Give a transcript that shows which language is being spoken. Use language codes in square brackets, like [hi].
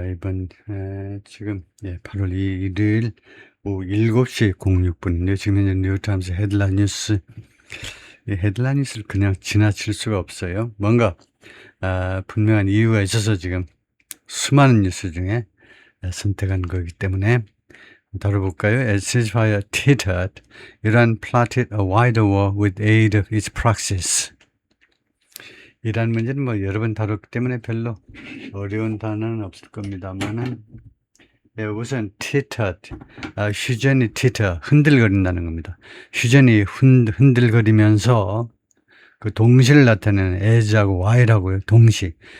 [ko] 이번, 지금, 8월 1일 오후 7시 06분인데, 지금 현재 뉴욕타임스 헤드라인 뉴스, 이 헤드라인 뉴스를 그냥 지나칠 수가 없어요. 뭔가, 분명한 이유가 있어서 지금 수많은 뉴스 중에 선택한 거기 때문에 다뤄볼까요? [en] As ceasefire teetered, Iran plotted a wider war with aid of its proxies. [ko] 이란 문제는 뭐 여러 번 다뤘기 때문에 별로 어려운 단어는 없을 겁니다만은, 우선 teetered, 휴전이 teeter, 흔들거린다는 겁니다. 휴전이 흔들거리면서 그 동시를 나타내는 as하고 while하고요. 동시.